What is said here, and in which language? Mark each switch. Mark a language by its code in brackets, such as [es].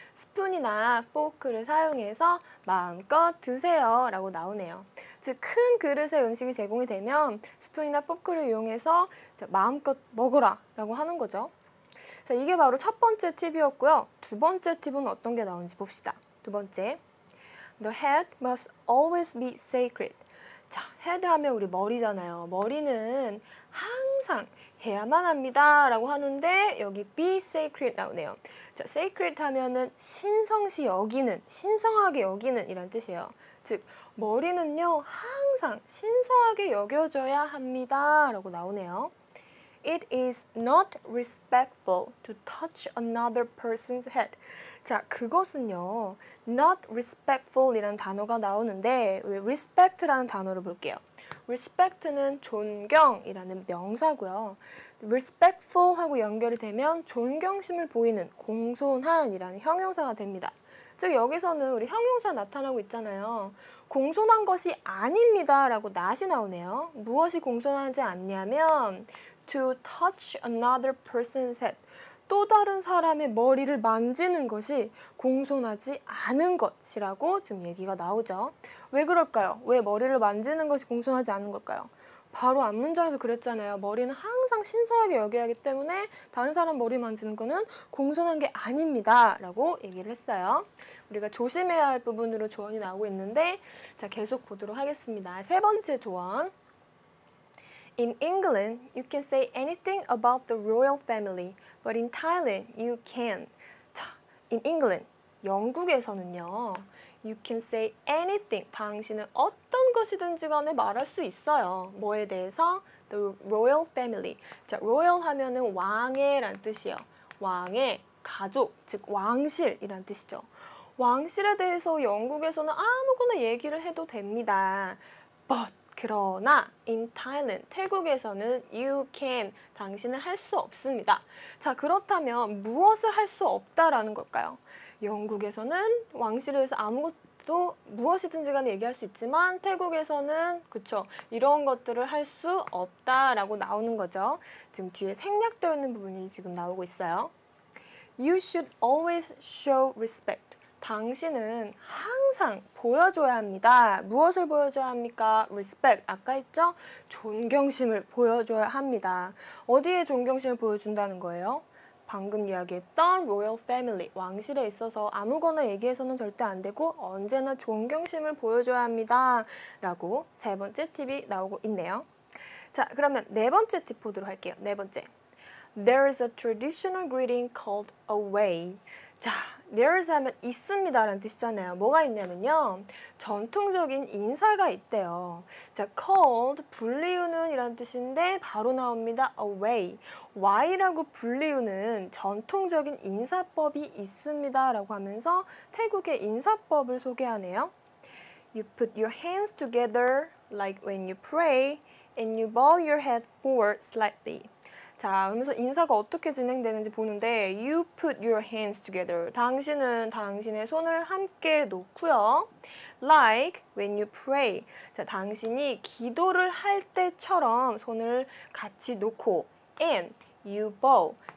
[ko] 스푼이나 포크를 사용해서 마음껏 드세요 라고 나오네요. 즉, 큰 그릇에 음식이 제공이 되면 스푼이나 포크를 이용해서 마음껏 먹어라 라고 하는 거죠. 자, 이게 바로 첫 번째 팁이었고요. 두 번째 팁은 어떤 게 나오는지 봅시다. 두 번째. [en] The head must always be sacred. [ko] 자, head 하면 우리 머리잖아요. 머리는 항상 해야만 합니다 라고 하는데 여기 [en] be sacred [ko] 나오네요. 자, sacred 하면은 신성시 여기는, 신성하게 여기는 이란 뜻이에요. 즉, 머리는요 항상 신성하게 여겨져야 합니다 라고 나오네요. [en] It is not respectful to touch another person's head. [ko] 자, 그것은요, [en] not respectful [ko] 이라는 단어가 나오는데 respect라는 단어를 볼게요. respect는 존경이라는 명사고요. respectful 하고 연결이 되면 존경심을 보이는 공손한이라는 형용사가 됩니다. 즉 여기서는 우리 형용사 나타나고 있잖아요. 공손한 것이 아닙니다 라고 not이 나오네요. 무엇이 공손하지 않냐면 [en] to touch another person's head. [ko] 또 다른 사람의 머리를 만지는 것이 공손하지 않은 것이라고 지금 얘기가 나오죠. 왜 그럴까요? 왜 머리를 만지는 것이 공손하지 않은 걸까요? 바로 앞문장에서 그랬잖아요. 머리는 항상 신성하게 여겨야 하기 때문에 다른 사람 머리 만지는 거는 공손한 게 아닙니다 라고 얘기를 했어요. 우리가 조심해야 할 부분으로 조언이 나오고 있는데 자 계속 보도록 하겠습니다. 세 번째 조언. [en] In England, you can say anything about the royal family, but in Thailand, you can't. [ko] 자, [en] in England, [ko] 영국에서는요. [en] You can say anything. [ko] 당신은 어떤 것이든지 간에 말할 수 있어요. 뭐에 대해서? [en] The royal family. [ko] 자, royal 하면은 왕의란 뜻이에요. 왕의 가족, 즉 왕실이란 뜻이죠. 왕실에 대해서 영국에서는 아무거나 얘기를 해도 됩니다. [en] But [ko] 그러나 [en] in Thailand, [ko] 태국에서는 [en] you can, [ko] 당신은 할 수 없습니다. 자, 그렇다면 무엇을 할 수 없다라는 걸까요? 영국에서는 왕실에 대해서 아무것도 무엇이든지 간에 얘기할 수 있지만 태국에서는 그쵸 이런 것들을 할 수 없다라고 나오는 거죠. 지금 뒤에 생략되어 있는 부분이 지금 나오고 있어요. [en] You should always show respect. [ko] 당신은 항상 보여줘야 합니다. 무엇을 보여줘야 합니까? respect. 아까 했죠? 존경심을 보여줘야 합니다. 어디에 존경심을 보여준다는 거예요? 방금 이야기했던 royal family, 왕실에 있어서 아무거나 얘기해서는 절대 안 되고 언제나 존경심을 보여줘야 합니다. 라고 세 번째 팁이 나오고 있네요. 자, 그러면 네 번째 팁 보도록 할게요. 네 번째. [en] There is a traditional greeting called away. [ko] 자, there's 하면 있습니다 라는 뜻이잖아요. 뭐가 있냐면요. 전통적인 인사가 있대요. 자, called, 불리우는 이란 뜻인데 바로 나옵니다. [en] away. [ko] why라고 불리우는 전통적인 인사법이 있습니다 라고 하면서 태국의 인사법을 소개하네요. [en] You put your hands together like when you pray and you bow your head forward slightly. [ko] 자, 그러면서 인사가 어떻게 진행되는지 보는데 [en] You put your hands together. [ko] 당신은 당신의 손을 함께 놓고요. [en] Like when you pray. [ko] 자, 당신이 기도를 할 때처럼 손을 같이 놓고 [en] And you bow.